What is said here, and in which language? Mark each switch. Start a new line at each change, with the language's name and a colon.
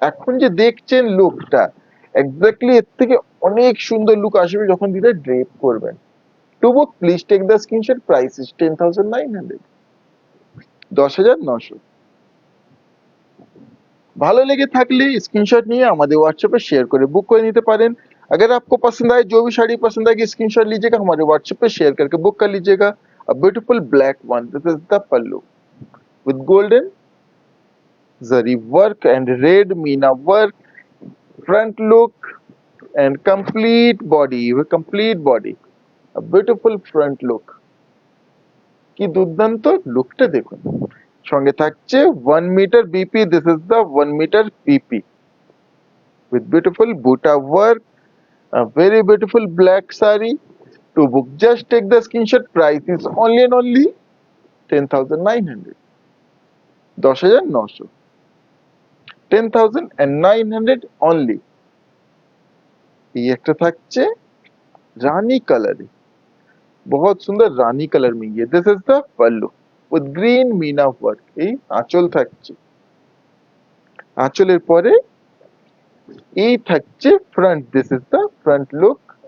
Bangla: এখন যে দেখছেন লুকটা, এক্স্যাক্টলি এর থেকে অনেক সুন্দর লুক আসবে যখন দিদি ড্রেপ করবেন।
English: To book please take the screenshot, price is 10,900, 10,900।
Bangla: ভালো লেগে থাকলে स्क्रीनशॉट নিয়ে আমাদের व्हाट्सएप
Hindi: पे शेयर
Bangla: করে बुक করে নিতে পারেন।
Hindi: अगर आपको पसंद आए, जो भी साड़ी पसंद आएगी स्क्रीनशॉट लीजिएगा, हमारे व्हाट्सएप पे शेयर करके बुक कर लीजिएगा।
English: A beautiful black one, this is the pallu with golden zari work and red meena work, front look and complete body, a beautiful front look।
Bangla: কি দুর্দান্ত লুকটা দেখুন। সঙ্গে থাকছে
English: 1 metre BP, this is the 1 metre BP with beautiful buta work, a very beautiful black saree। To book just take the screenshot, price is only and only 10,900, 10,900, 10,900 only।
Bangla: এই একটা থাকছে রানী কালারে,
Hindi: बहुत
Bangla: সুন্দর রানী কালার
Hindi: में ये,
English: This is the pallu with green meena work।
Bangla: এই আঁচল থাকছে, আঁচলের পরে এই থাকছে
English: Front, this is the front look.